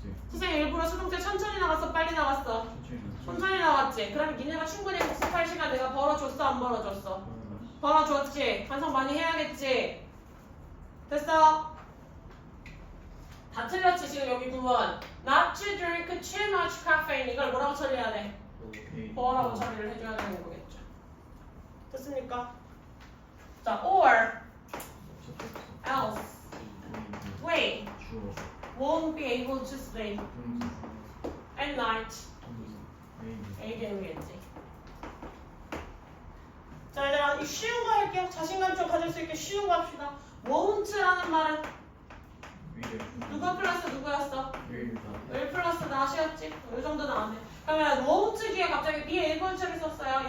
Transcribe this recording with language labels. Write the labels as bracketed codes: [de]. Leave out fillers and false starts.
[ko] 선생님 일부러 수동태 천천히 나갔어 빨리 나갔어? 천천히 나갔지? 그럼 니네가 충분히 복습할 시간 내가 벌어줬어 안 벌어줬어? 벌어줬지? 반성 많이 해야겠지? 됐어? 다 틀렸지 지금 여기 부분. [en] Not to drink too much caffeine. [ko] 이걸 뭐라고 처리해야 돼? 뭐라고 처리를 해줘야 되는 거겠죠. 됐습니까? [en] 자, or else we won't be able to sleep at night. [ko] A겠지. 자, 얘들아 이 쉬운 거 할게요. 자신감 좀 가질 수 있게 쉬운 거 합시다. won't라는 말은 누가 플러스 누구였어? will 플러스 not이었지? 이 정도는 안 해. 그러면 won't 뒤에 갑자기 be able를 썼어요.